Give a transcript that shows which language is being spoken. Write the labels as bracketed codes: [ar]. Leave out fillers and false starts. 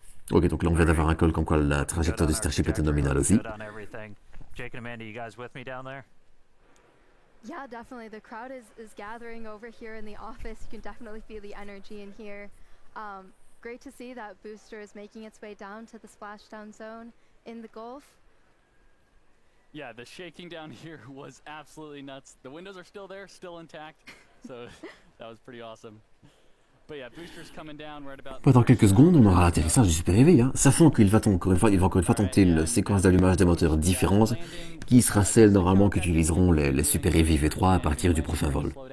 [fr] Ok, donc là on vient d'avoir un call comme quoi la trajectoire du Starship était nominale aussi. [en] Jake and Amanda, you guys with me down there? Yeah, definitely. The crowd is gathering over here in the office. You can definitely feel the energy in here. Great to see that booster is making its way down to the splashdown zone in the Gulf. Yeah, the shaking down here was absolutely nuts. The windows are still there, still intact, so that was pretty awesome. But yeah, boosters coming down. We're at about. [fr] Dans quelques secondes, on aura l'atterrissage du Super Heavy, hein, sachant qu'il va encore une fois tenter une séquence d'allumage des moteurs différente, qui sera celle normalement qu'utiliseront les Super Heavy V3 à partir du prochain vol.